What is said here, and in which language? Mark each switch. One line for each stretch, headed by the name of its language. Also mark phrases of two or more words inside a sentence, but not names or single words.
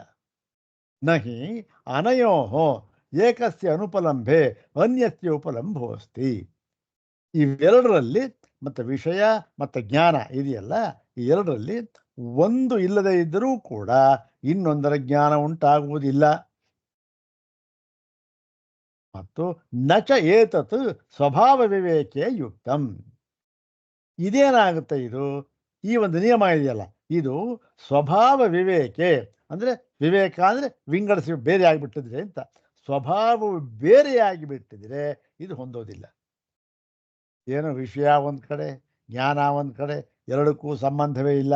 Sanskrit: ನಹಿ ಅನಯೋ ಏಕಸ್ಯ ಅನುಪಲಂಭೆ ಅನ್ಯಸ್ಯ ಉಪಲಂಭೋ ಅಸ್ತಿ.
Kannada: ಇವೆರಡರಲ್ಲಿ ಮತ್ತು ವಿಷಯ ಮತ್ತು ಜ್ಞಾನ ಇದೆಯಲ್ಲ, ಈ ಎರಡರಲ್ಲಿ ಒಂದು ಇಲ್ಲದೆ ಇದ್ದರೂ ಕೂಡ ಇನ್ನೊಂದರ ಜ್ಞಾನ ಉಂಟಾಗುವುದಿಲ್ಲ.
Sanskrit: ಮತ್ತು ನಚ ಏತತ್ ಸ್ವಭಾವ ವಿವೇಕೆ ಯುಕ್ತಂ.
Kannada: ಇದೇನಾಗುತ್ತೆ, ಇದು ಈ ಒಂದು ನಿಯಮ ಇದೆಯಲ್ಲ, ಇದು
Sanskrit: ಸ್ವಭಾವ ವಿವೇಕೆ
Kannada: ಅಂದರೆ ವಿವೇಕ ಅಂದರೆ ವಿಂಗಡಿಸಿ ಬೇರೆ ಆಗಿಬಿಟ್ಟಿದ್ರೆ ಅಂತ. ಸ್ವಭಾವವು ಬೇರೆಯಾಗಿ ಬಿಟ್ಟಿದ್ರೆ ಇದು ಹೊಂದೋದಿಲ್ಲ. ಏನು ವಿಷಯ ಒಂದು ಕಡೆ, ಜ್ಞಾನ ಒಂದು ಕಡೆ, ಎರಡಕ್ಕೂ ಸಂಬಂಧವೇ ಇಲ್ಲ.